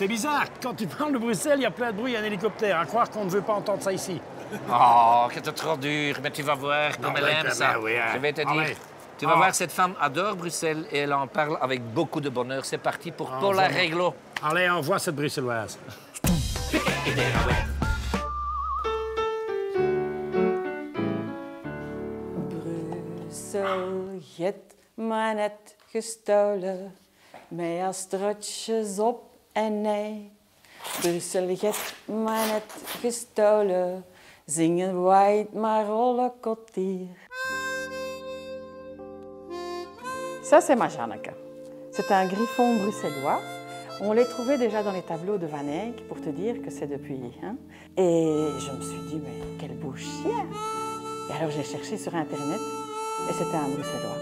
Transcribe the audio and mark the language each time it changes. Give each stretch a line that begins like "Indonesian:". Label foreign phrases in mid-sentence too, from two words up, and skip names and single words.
French: C'est bizarre, quand tu parles de Bruxelles, il y a plein de bruit, un hélicoptère. À croire qu'on ne veut pas entendre ça ici. Oh, que c'est trop dur, mais tu vas voir comme elle aime ça. Je vais te dire. Tu vas voir, cette femme adore Bruxelles et elle en parle avec beaucoup de bonheur. C'est parti pour Paula Reglo. Allez, envoie cette bruxelloise.
Dutch: Brussel heeft mij net gestolen, mij als trotjes op en neer. Brussel heeft mij net gestolen, zingen wij maar rolle kotier.
French: Ça, c'est ma Janneke. C'est un griffon bruxellois. On les trouvait déjà dans les tableaux de Van Eyck, pour te dire que c'est depuis. Hein. Et je me suis dit, mais quel beau chien! Et alors j'ai cherché sur Internet, et c'était un bruxellois.